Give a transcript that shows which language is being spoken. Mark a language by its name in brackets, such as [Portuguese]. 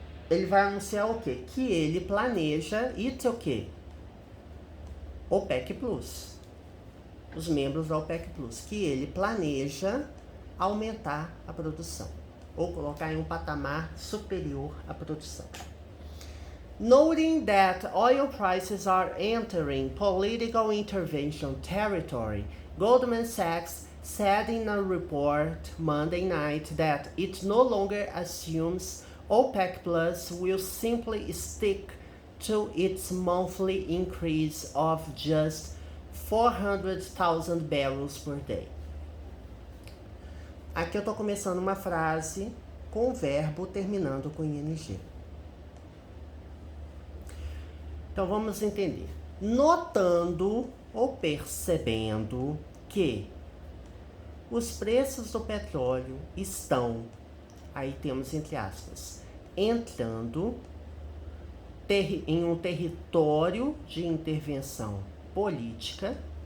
[Portuguese] Ele vai anunciar o quê? Que ele planeja, o quê? OPEC Plus. Os membros da OPEC Plus. Que ele planeja aumentar a produção. Ou colocar em um patamar superior à produção. [English] Noting that oil prices are entering political intervention territory, Goldman Sachs said in a report Monday night that it no longer assumes OPEC Plus will simply stick to its monthly increase of just 400,000 barrels per day. [Portuguese] Aqui eu estou começando uma frase com o verbo terminando com ing. Então vamos entender. Notando ou percebendo que os preços do petróleo estão, aí temos entre aspas, entrando em um território de intervenção política.